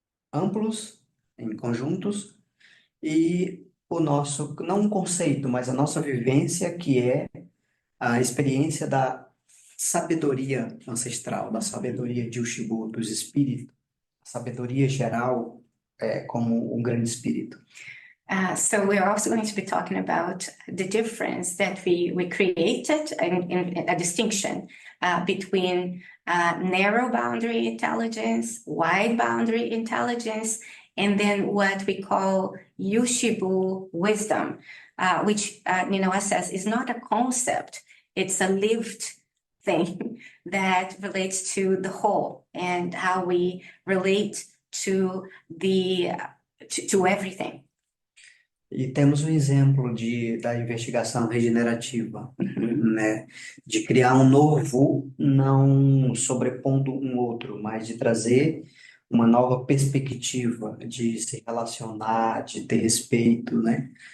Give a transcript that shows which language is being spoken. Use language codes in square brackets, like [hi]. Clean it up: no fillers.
[pt] amplos, em conjuntos, e o nosso, não um conceito, mas a nossa vivência, que é a experiência da sabedoria ancestral, da sabedoria de Ushibu, dos espíritos, a sabedoria geral como um grande espírito. [en] So we're also going to be talking about the difference that we created in a distinction between narrow boundary intelligence, wide boundary intelligence, and then what we call Ushibu wisdom, which Ninawa says is not a concept, it's a lived thing that relates to the whole and how we relate to everything. [pt] E temos um exemplo da investigação regenerativa, né? De criar um novo, não sobrepondo um outro, mas de trazer uma nova perspectiva de se relacionar, de ter respeito, né?